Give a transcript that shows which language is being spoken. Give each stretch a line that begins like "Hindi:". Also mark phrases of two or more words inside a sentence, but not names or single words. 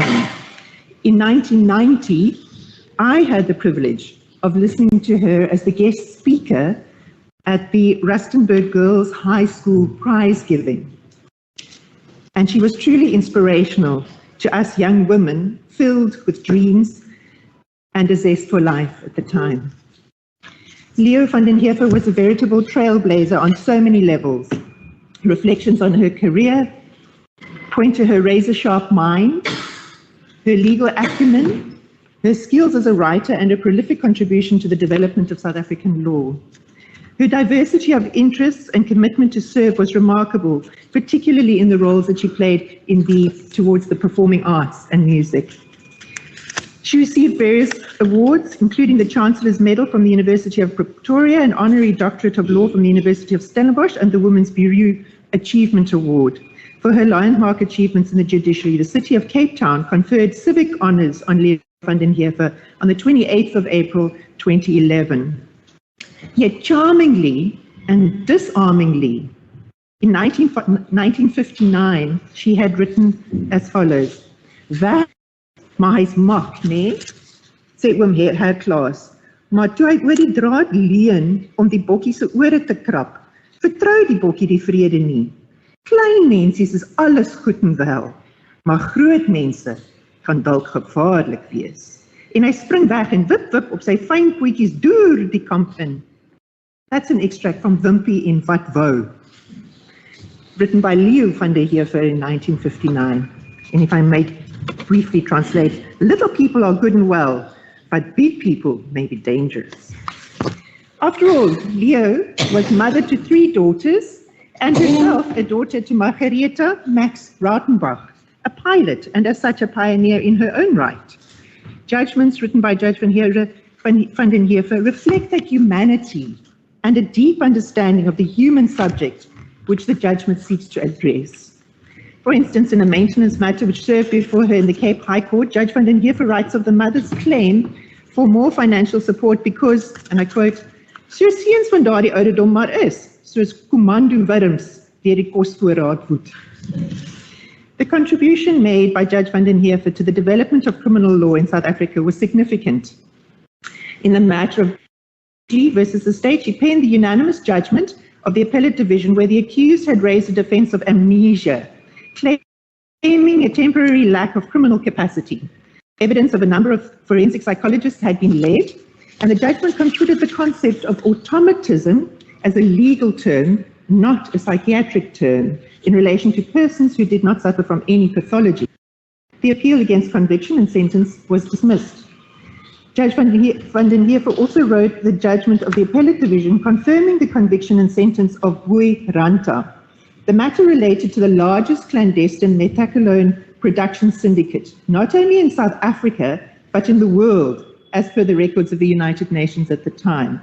English: In 1990, I had the privilege of listening to her as the guest speaker at the Rustenburg Girls High School prize giving. And she was truly inspirational to us young women filled with dreams and a zest for life at the time. Leo van den Heever was a veritable trailblazer on so many levels. Reflections on her career point to her razor-sharp mind, her legal acumen, her skills as a writer, and a prolific contribution to the development of South African law. Her diversity of interests and commitment to serve was remarkable, particularly in the roles that she played towards the performing arts and music. She received various awards, including the Chancellor's Medal from the University of Pretoria, an honorary doctorate of law from the University of Stellenbosch, and the Women's Bureau Achievement Award. For her landmark achievements in the judiciary, the City of Cape Town conferred civic honors on Leo van den Heever on the 28th of April 2011. Yet charmingly and disarmingly, in 1959, she had written as follows:
Afrikaans: "That maar hy's mak, nee, sê oom Herklaas, maar toe hy oor die draad leun om die bokkie se ore te krap, vertrou die bokkie die vrede nie. Klein mensies is alles goed en wel, maar groot mense kan dalk gevaarlik wees." En hy spring weg en wip wip op sy fyn pootjies deur die kamp in.
English: That's an extract from Wimpy in Wat Wou, written by Leo van den Heever in 1959. And if I may briefly translate, little people are good and well, but big people may be dangerous. After all, Leo was mother to 3 daughters and herself a daughter to Margaretha Max Rautenbach, a pilot and as such a pioneer in her own right. Judgments written by Judge van den Heever reflect that humanity and a deep understanding of the human subject which the judgment seeks to address. For instance, in a maintenance matter which served before her in the Cape High Court, Judge van den Heever writes of the mother's claim for more financial support because, and I quote,
Afrikaans: "Soos seuns van daardie ouderdom maar is, soos commando wurms deur die kosvoorraad woed."
English: The contribution made by Judge van den Heever to the development of criminal law in South Africa was significant. In the matter of versus the state, she penned the unanimous judgment of the appellate division where the accused had raised a defense of amnesia, claiming a temporary lack of criminal capacity. Evidence of a number of forensic psychologists had been laid, and the judgment concluded the concept of automatism as a legal term, not a psychiatric term, in relation to persons who did not suffer from any pathology. The appeal against conviction and sentence was dismissed. Judge van den Heever also wrote the judgment of the appellate division confirming the conviction and sentence of Boy Ranta. The matter related to the largest clandestine methaqualone production syndicate, not only in South Africa, but in the world, as per the records of the United Nations at the time.